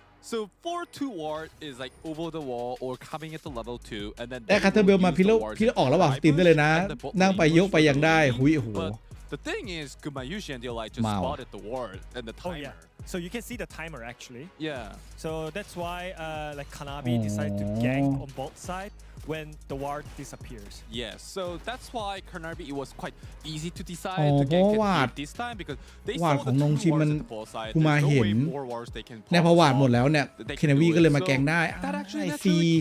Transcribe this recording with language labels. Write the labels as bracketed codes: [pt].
[en] So 4-2 ward is like over the wall or coming at the level 2 and then [th] แต่คัตเตอร์เบลมาพี่แล้วออกระหว่างสตรีมได้เลยนะนั่งไปยกไปยังได้หุยโอ้โห [en] The thing is Gumayushi and Diolite just spotted the ward and the timer. So you can see the timer actually. Yeah. So that's why like Kanabi decided to gank on both sides when the ward disappears. Yes. So that's why Kanabi it was quite easy to decide to gank it this time because they saw the two wards at the both sides. There's no way more wards they can. [th] เนี่ยพอวาดหมดแล้วเนี่ยเคเนวีก็เลยมาแกงได้ไอซี